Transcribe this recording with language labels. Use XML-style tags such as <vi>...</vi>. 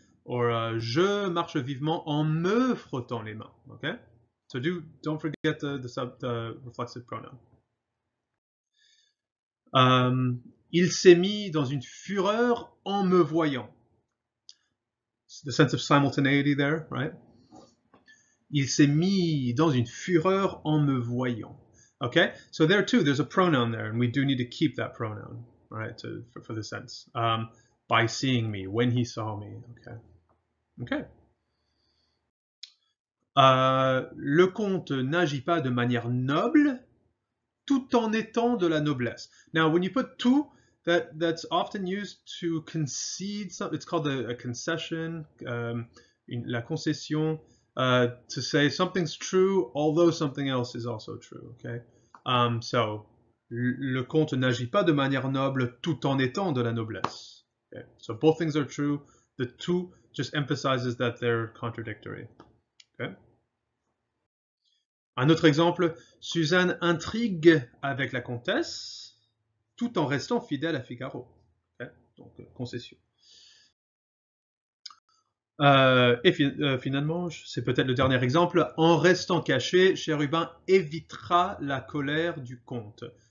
<fr>Or je marche vivement en me frottant les mains. Okay?</fr> <en>So don't forget the reflexive pronoun.</en> <fr>Il s'est mis dans une fureur en me voyant.</fr> <en>The sense of simultaneity there, right?</en> <fr>Il s'est mis dans une fureur en me voyant.</fr> <en>Okay, so there too, there's a pronoun there, and we do need to keep that pronoun, right, for the sense. By seeing me, when he saw me. Okay. Okay.</en> <fr>Le comte n'agit pas de manière noble, tout en étant de la noblesse.</fr> <en>Now, when you put tout, that's often used to concede something. It's called a concession, la concession, to say something's true, although something else is also true.</en> <fr>Okay, so le comte n'agit pas de manière noble, tout en étant de la noblesse.</fr> <en>Okay? So both things are true. The tout just emphasizes that they're contradictory. Okay.</en> <fr>Un autre exemple, Suzanne intrigue avec la comtesse tout en restant fidèle à Figaro. Okay? Donc, concession. Et finalement, c'est peut-être le dernier exemple, en restant caché, Chérubin évitera la colère du comte.</fr>